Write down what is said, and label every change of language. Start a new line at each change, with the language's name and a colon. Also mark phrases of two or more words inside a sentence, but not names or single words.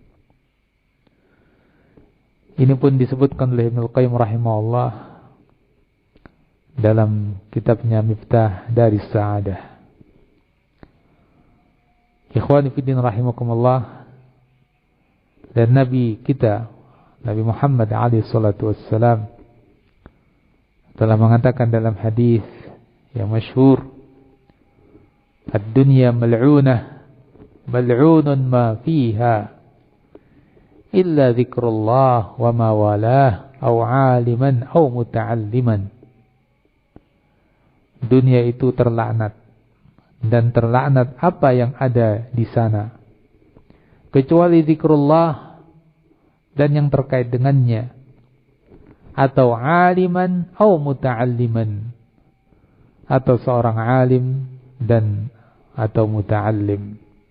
Indonesian: Ini pun disebutkan oleh Ibnu Qayyim rahimahullah dalam kitabnya Miftah Daris Sa'adah.
Arabic: إخواني في الدين رحمكم الله,
Indonesian: dan Nabi kita Nabi Muhammad
Arabic: عليه الصلاة والسلام
Indonesian: telah mengatakan dalam hadis yang masyhur,
Arabic: "الدنيا ملعونة ملعون ما فيها إلا ذكر الله وما والاه أو عالما أو متعلما."
Indonesian: Dunia itu terlaknat, dan terlaknat apa yang ada di sana, kecuali zikrullah dan yang terkait dengannya, atau aliman atau muta'alliman, atau seorang alim dan atau muta'allim.